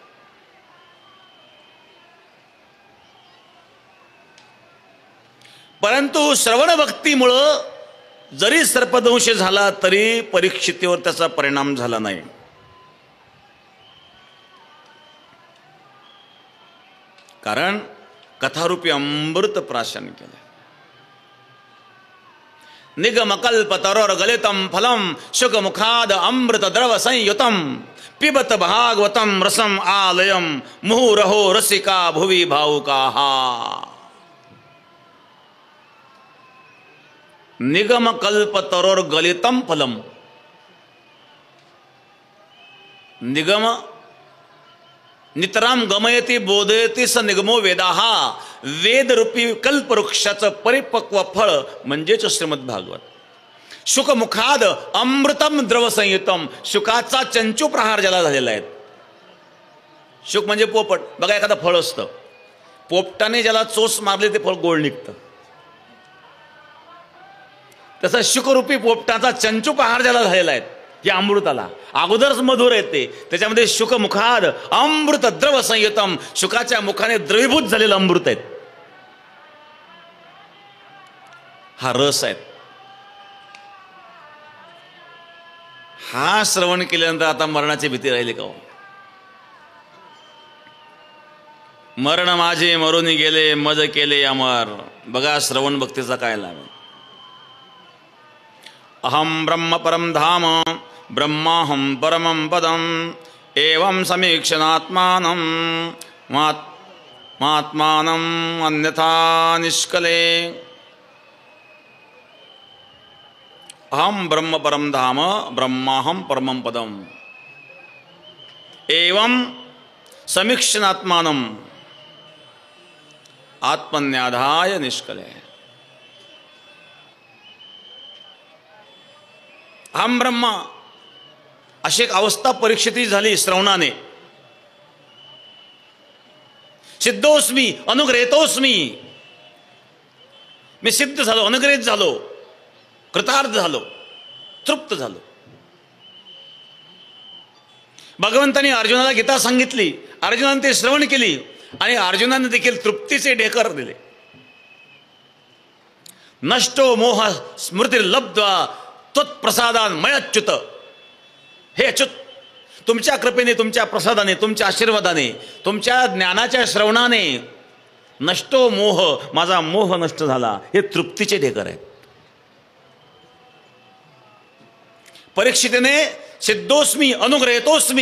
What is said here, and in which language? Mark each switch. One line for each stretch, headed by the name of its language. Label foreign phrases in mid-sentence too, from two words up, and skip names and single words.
Marathi: परंतु श्रवण भक्तीमुळं जरी सर्पदंश झाला तरी परीक्षितीवर त्याचा परिणाम झाला नाही. कारण कथारूपी अमृत प्राशन केलं.
Sanskrit: निगमकल्पतरोर गलितम फलम शुकमुखाद अमृत द्रव संयुतम पिबत भागवतम रसम आलयम मुहुरहो रसिका भुवि भावुकाः. निगमकल्पतरोर गलितम फलम. निगम नितराम गमयती बोधयती स निगमो वेदाः.
Marathi: वेदरूपी कल्पवृक्षाचं परिपक्व फळ म्हणजेच श्रीमद भागवत.
Sanskrit: शुकमुखाद अमृतम द्रव संयुतम.
Marathi: शुकाचा चंचू प्रहार ज्याला झालेला आहे. शुक म्हणजे पोपट. बघा, एखादं फळ असतं, पोपटाने ज्याला चोच मारली ते फळ गोड निघतं. तसं शुकरूपी पोपटाचा चंचू प्रहार ज्याला झालेला आहे या अमृताला अगोदरच मधुर येते. त्याच्यामध्ये
Sanskrit: शुकमुखाद अमृत द्रव संयुतम.
Marathi: शुकाच्या मुखाने द्रवीभूत झालेलं अमृत आहेत. हा रस आहे. हा श्रवण केल्यानंतर आता मरणाची भीती राहिली का हो? मरण माझे मरून गेले मज केले अमर. बघा श्रवण भक्तीचा काय लाभ.
Sanskrit: अहम ब्रह्म परम धाम ब्रह्माहम परमं पदम एवं समीक्षणात्मानं मात्मानं अन्यथा निष्कले. अहम ब्रह्म परम धाम ब्रह्माहम परमं पदम एवं समीक्षणात्मानं आत्मन्याधाय निष्कले. अहम ब्रह्मा
Marathi: अशी एक अवस्था परीक्षिती झाली श्रवणाने.
Sanskrit: सिद्धोस्मी अनुग्रहितोस्मी.
Marathi: मी सिद्ध झालो, अनुग्रहित झालो, कृतार्थ झालो, तृप्त झालो. भगवंतांनी अर्जुनाला गीता सांगितली. अर्जुनाने ते श्रवण केली आणि अर्जुनाने देखील तृप्तीचे ढेकर दिले.
Sanskrit: नष्टो मोह स्मृतिर्लब्ध्वा त्वत्प्रसादान मयच्युत.
Marathi: हे अच्युत, तुमच्या कृपेने, तुमच्या प्रसादाने, तुमच्या आशीर्वादाने, तुमच्या ज्ञानाच्या श्रवणाने
Sanskrit: नष्टो मोह,
Marathi: माझा मोह नष्ट झाला. हे तृप्तीचे ढेकर आहेत. परीक्षितीने
Sanskrit: सिद्धोस्मी अनुग्रहितोस्मी.